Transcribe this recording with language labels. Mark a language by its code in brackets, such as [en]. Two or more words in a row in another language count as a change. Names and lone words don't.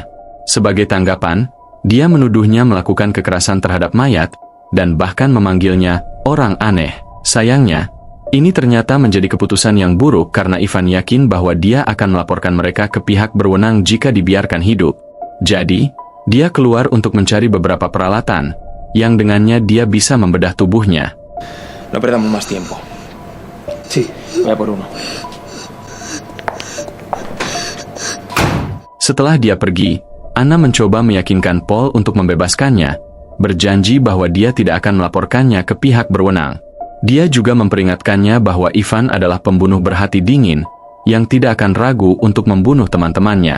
[id] Sebagai tanggapan, dia menuduhnya melakukan kekerasan terhadap mayat, dan bahkan memanggilnya orang aneh. Sayangnya, ini ternyata menjadi keputusan yang buruk karena Ivan yakin bahwa dia akan melaporkan mereka ke pihak berwenang jika dibiarkan hidup. Jadi, dia keluar untuk mencari beberapa peralatan, yang dengannya dia bisa membedah tubuhnya. [es] No perdamos más tiempo. Sí, voy a por uno. [id] Setelah dia pergi, Anna mencoba meyakinkan Paul untuk membebaskannya, berjanji bahwa dia tidak akan melaporkannya ke pihak berwenang. Dia juga memperingatkannya bahwa Ivan adalah pembunuh berhati dingin, yang tidak akan ragu untuk membunuh teman-temannya.